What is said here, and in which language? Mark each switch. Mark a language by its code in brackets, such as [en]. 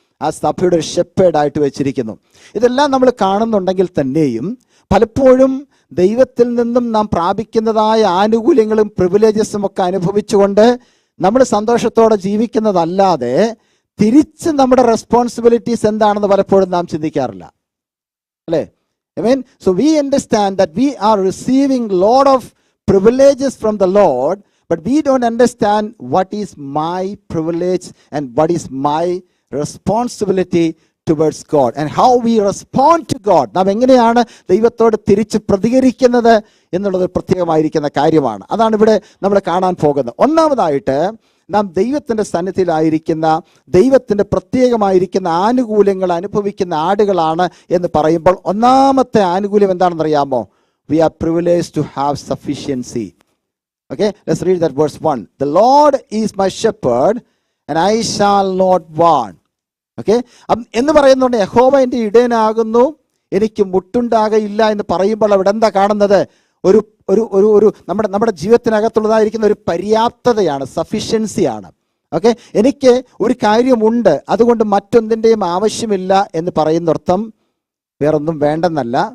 [ml] ആ സഭയുടെ ഒരു ഷെപ്പേർഡായിട്ട് വെച്ചിരിക്കുന്നു. ഇതെല്ലാം നമ്മൾ കാണുന്നുണ്ടെങ്കിൽ തന്നെയും പലപ്പോഴും ദൈവത്തിൽ നിന്നും നാം പ്രാപിക്കുന്നതായ ആനുകൂല്യങ്ങളും പ്രിവിലേജസും ഒക്കെ അനുഭവിച്ചുകൊണ്ട് നമ്മൾ സന്തോഷത്തോടെ ജീവിക്കുന്നതല്ലാതെ തിരിച്ച് നമ്മുടെ റെസ്പോൺസിബിലിറ്റീസ് എന്താണെന്ന് പലപ്പോഴും നാം ചിന്തിക്കാറില്ല, അല്ലേ? [en] So we understand that we are receiving lot of privileges from the Lord, but we don't understand what is my privilege and what is my responsibility towards God and how we respond to God. [ml] നാം എങ്ങനെയാണ് ദൈവത്തോട് തിരിച്ച് പ്രതികരിക്കുന്നത് എന്നുള്ളത് പ്രത്യേകമായിരിക്കുന്ന കാര്യമാണ്. അതാണ് ഇവിടെ നമ്മൾ കാണാൻ പോകുന്നത്. ഒന്നാമതായിട്ട് നാം ദൈവത്തിൻ്റെ സന്നിധിയിലായിരിക്കുന്ന, ദൈവത്തിൻ്റെ പ്രത്യേകമായിരിക്കുന്ന ആനുകൂല്യങ്ങൾ അനുഭവിക്കുന്ന ആടുകളാണ് എന്ന് പറയുമ്പോൾ ഒന്നാമത്തെ ആനുകൂല്യം എന്താണെന്നറിയാമോ? [en] We are privileged to have sufficiency. Okay, let's read that verse 1. The Lord is my shepherd and I shall not want. [ml] Okay, എന്ന് പറയുന്നുണ്ട് യഹോവ എൻ്റെ ഇടയനാകുന്നു, എനിക്ക് മുട്ടുണ്ടാകയില്ല എന്ന് പറയുമ്പോൾ അവിടെ എന്താ കാണുന്നത്? ഒരു ഒരു ഒരു ഒരു നമ്മുടെ ജീവിതത്തിനകത്തുള്ളതായിരിക്കുന്ന ഒരു പര്യാപ്തതയാണ്, സഫിഷ്യൻസിയാണ്. ഓക്കെ, എനിക്ക് ഒരു കാര്യമുണ്ട്, അതുകൊണ്ട് മറ്റൊന്നിൻ്റെയും ആവശ്യമില്ല എന്ന് പറയുന്നർത്ഥം വേറൊന്നും വേണ്ടെന്നല്ല.